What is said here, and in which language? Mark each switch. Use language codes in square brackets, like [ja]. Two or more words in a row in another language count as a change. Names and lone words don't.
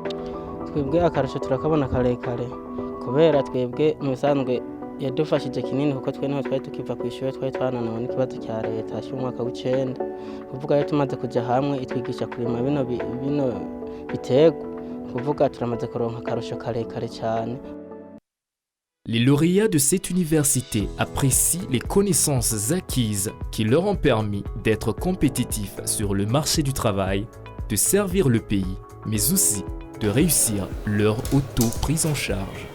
[rn] twebwe akarusho turakabona karekare kubera twebwe mu bisanzwe yadufashije kinini kuko twe niho twari tukiva ku ishuri twari twananiwe n'ikibazo cya leta cy'umwaka w'9 kuvuga yo tumaze kujya hamwe itwigisha kurima bino bitego kuvuga turamaze kuronka akarusho karekare cyane. [fr] Les lauréats de cette université apprécient les connaissances acquises qui leur ont permis d'être compétitifs sur le marché du travail, de servir le pays, mais aussi de réussir leur auto-prise en charge.